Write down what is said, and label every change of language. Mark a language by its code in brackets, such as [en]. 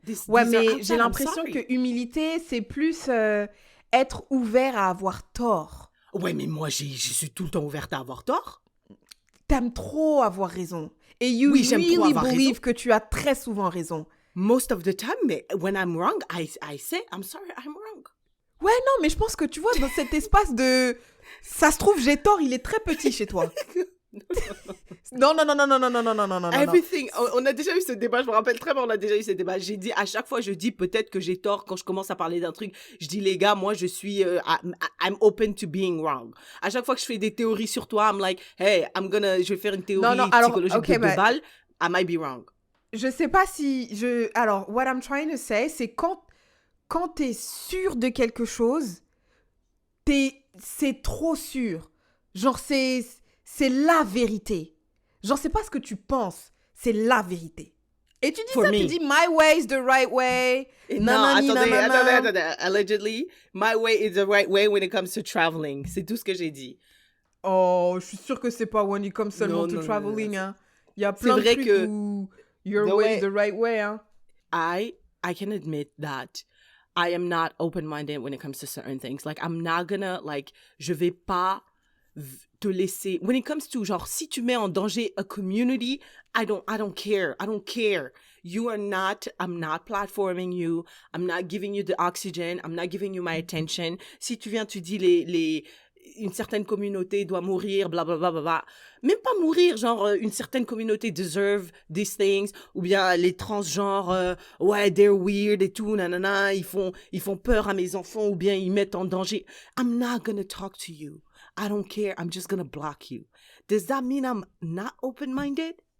[fr] Mais j'ai l'impression que humilité, c'est plus être ouvert à avoir tort. Ouais, mais moi, je suis tout le temps ouverte à avoir tort. T'aimes trop avoir raison. Et [en] you really believe [fr] que tu as très souvent raison. [en] Most of the time, mais when I'm wrong, I say, I'm sorry, I'm wrong. [fr] Ouais, non, mais je pense que tu vois, dans cet espace de... Ça se trouve, j'ai tort, il est très petit chez toi. Non. [en] Everything. [fr] On a déjà eu ce débat, je me rappelle très bien, on a déjà eu ce débat. J'ai dit, à chaque fois, je dis peut-être que j'ai tort quand je commence à parler d'un truc. Je dis, les gars, moi, je suis, [en] I'm open to being wrong. [fr] À chaque fois que je fais des théories sur toi, [en] I'm like, hey, [fr] je vais faire une théorie psychologique de balle. [en] I might be wrong. [fr] Je sais pas si alors, [en] what I'm trying to say, [fr] c'est quand t'es sûr de quelque chose, c'est trop sûr. Genre, c'est la vérité. Genre, c'est pas ce que tu penses, c'est la vérité. Et tu dis tu dis [en] my way is the right way. [fr] Attendez. [en] Allegedly, my way is the right way when it comes to traveling. [fr] C'est tout ce que j'ai dit. Oh, je suis sûre que c'est pas [en] when it comes [fr] seulement to traveling. Hein. Il y a plein de trucs où [en] your way is the right way. [fr] Hein. [en] I can admit that I am not open-minded when it comes to certain things. Like, I'm not gonna, like, [fr] je vais pas [en] te laisser. When it comes to, genre, [fr] si tu mets en danger [en] a community, I don't care. I don't care. I'm not platforming you. I'm not giving you the oxygen. I'm not giving you my attention. [fr] Si tu viens, tu dis une certaine communauté doit mourir, blablabla. Bla, bla, bla. Même pas mourir, genre, une certaine communauté [en] deserve these things. [fr] Ou bien les transgenres, ouais, [en] they're weird [fr] et tout, nanana, ils font peur à mes enfants ou bien ils mettent en danger. [en] I'm not gonna talk to you. I don't care. I'm just gonna block you. Does that mean I'm not open-minded?